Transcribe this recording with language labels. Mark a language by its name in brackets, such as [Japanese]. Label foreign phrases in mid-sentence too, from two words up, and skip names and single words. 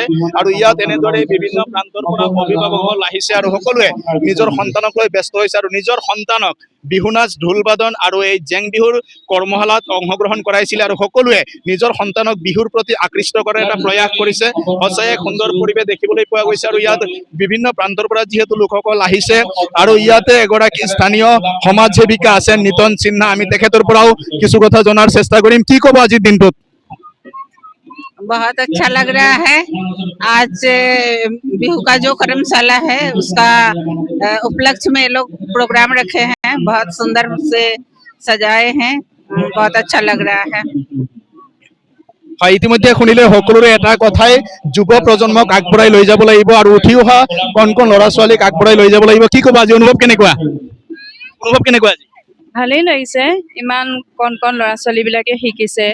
[Assamese] আৰু ইয়াত এনেদৰে বিভিন্ন প্ৰান্তৰ পৰা অভিভাৱকসকল আহিছে আৰু সকলোৱে নিজৰ সন্তানক লৈ ব্যস্ত হৈছে আৰু নিজৰ সন্তানক বিহু নাচ, ঢোল বাদন আৰু এই জেং বিহুৰ কৰ্মশালাত অংশগ্ৰহণ কৰাইছিলে আৰু সকলোৱে নিজৰ সন্তানক বিহুৰ প্ৰতি আকৃষ্ট কৰাৰ এটা প্ৰয়াস কৰিছে। সঁচাই এক সুন্দৰ পৰিৱেশ দেখিবলৈ পোৱা গৈছে। আৰু ইয়াত বিভিন্ন প্ৰান্তৰ পৰা যিহেতু লোকসকল আহিছে আৰু ইয়াতে এগৰাকী স্থানীয় সমাজ সেৱিকা আছে নিতন সিনহা, আমি তেখেতৰ পৰাও কিছু কথা জনাৰ চেষ্টা কৰিম। কি ক'ব আজিৰ দিনটোত? [Hindi] बहुत अच्छा लग रहा है। आज बिहू का जो कर्मशाला है उसका उपलक्ष्य में ये लोग प्रोग्राम रखे हैं, बहुत सुंदर से सजाए हैं, बहुत अच्छा लग रहा है। [Assamese] হয়, ইতিমধ্যে শুনিলে সকলোৰে এটা কথাই, যুৱ প্ৰজন্মক আগবঢ়াই লৈ যাব লাগিব আৰু উঠি অহা কণ ল'ৰা ছোৱালীক আগবঢ়াই লৈ যাব লাগিব। কি ক'ব আজি অনুভৱ কেনেকুৱা? আজি ভালেই লাগিছে, ইমান কণ ল'ৰা ছোৱালীবিলাকে শিকিছে।